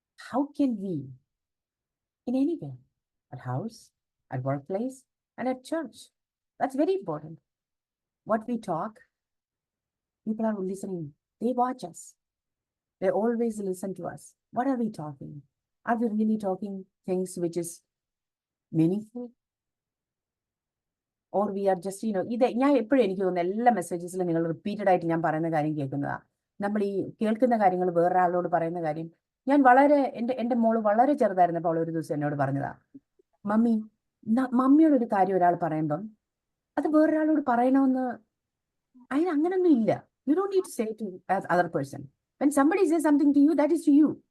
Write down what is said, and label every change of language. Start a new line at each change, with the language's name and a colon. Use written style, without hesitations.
English: How can we, in any way, at house, at workplace, and at church, that's very important. What we talk, people are listening. They watch us. They always listen to us. What are we talking? Are we really talking things which is meaningful? Or we are just,
Malayalam: ഇത് ഞാൻ എപ്പോഴും എനിക്ക് തോന്നുന്നു എല്ലാ മെസ്സേജസിലും നിങ്ങൾ repeated ആയിട്ട് ഞാൻ പറയുന്ന കാര്യം കേൾക്കുന്നതാണ്. നമ്മൾ ഈ കേൾക്കുന്ന കാര്യങ്ങൾ വേറൊരാളോട് പറയുന്ന കാര്യം. ഞാൻ എൻ്റെ മോള് വളരെ ചെറുതായിരുന്നപ്പോൾ അവൾ ഒരു ദിവസം എന്നോട് പറഞ്ഞതാ, മമ്മിയോട് ഒരു കാര്യം ഒരാൾ പറയുമ്പം അത് വേറൊരാളോട് പറയണമെന്ന് അങ്ങനൊന്നും ഇല്ല.
English: You don't need to say to the other person. When somebody says something to you, that is to you.